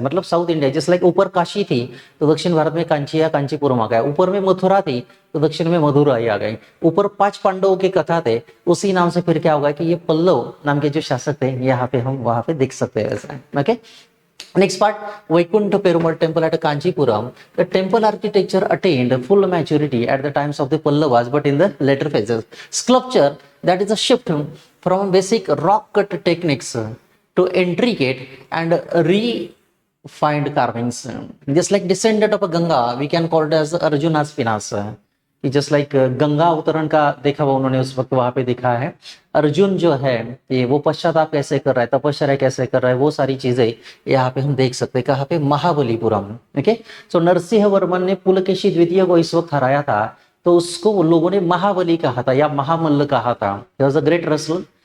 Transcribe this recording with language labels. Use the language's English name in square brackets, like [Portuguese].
[Hindi] मतलब south India जैसे like ऊपर काशी थी तो दक्षिण भारत में कांची या कांचीपुरम आ गया, ऊपर में मथुरा थी तो दक्षिण में मदुराई आ गई, ऊपर 5 पांडवों की कथा थे उसी नाम से फिर क्या होगा कि ये पल्लव नाम के जो शासक थे यहाँ पे हम वहां पे देख सकते हैं वैसे। [English] Okay, next part, Vaikuntha Perumal temple at Kanchipuram. The temple architecture attained full maturity at the times of the Pallavas, but in the later phases. Sculpture, that is a shift from basic rock cut techniques to intricate and refined carvings. Just like descendant of a Ganga, we can call it as Arjuna's Pinas. [Hindi] कि just like Ganga अवतरण का देखा हुआ उन्होंने उस वक्त वहां पे दिखा है। अर्जुन जो है ये वो पश्चाताप कैसे कर रहा है, तपस्या कैसे कर रहा है, वो सारी चीजें यहाँ पे हम देख सकते हैं। कहाँ पे? महाबलीपुरम। ओके, सो नरसिंह वर्मन ने पुलकेशी द्वितीय को इस वक्त हराया था तो उसको लोगों ने महाबली कहा था या महामल्ल कहा था, [English] Was a great wrestler.